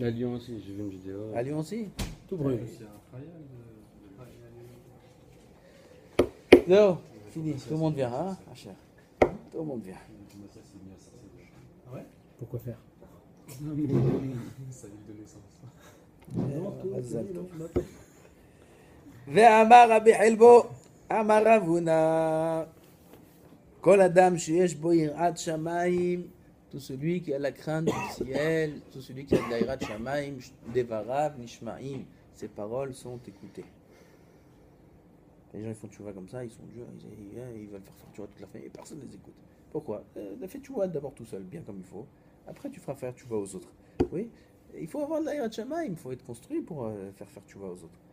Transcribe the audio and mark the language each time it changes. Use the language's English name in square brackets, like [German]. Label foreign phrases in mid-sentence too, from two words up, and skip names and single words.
[French] À Lyon aussi, j'ai vu une vidéo. À Lyon aussi? Tout brûle. Non, fini, tout le monde vient, hein, Hacher. Tout le monde vient. Ah ouais? Pourquoi faire? Sa ville de naissance. [Hebrew] ואמר רבי חלבו, אמר רב הונא, כל אדם שיש בו יראת שמיים, [French] tout celui qui a la crainte du ciel, tout celui qui a de la [Hebrew] יראת שמיים, דבריו נשמעים, [French] ses paroles sont écoutées. Les gens ils font tchouva comme ça, ils sont durs, ils veulent faire tchouva toute la famille et personne ne les écoute. Pourquoi? Fais tchouva d'abord tout seul, bien comme il faut. Après tu feras faire tchouva aux autres. Oui? Il faut avoir de la [Hebrew] יראת שמיים, [French] il faut être construit pour faire tchouva aux autres.